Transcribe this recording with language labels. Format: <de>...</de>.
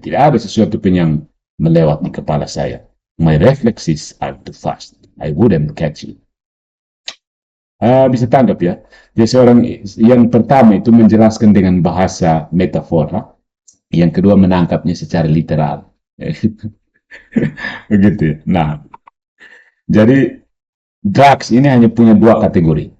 <id>Tidak ada sesuatu pun yang melewat di kepala saya.</id> <en>My reflexes are too fast. I wouldn't catch it.</en> <id>Bisa tanggap ya. Dia seorang yang pertama itu menjelaskan dengan bahasa metafora, yang kedua menangkapnya secara literal. Begitu ya. Nah, jadi Drax ini hanya punya dua kategori.</id>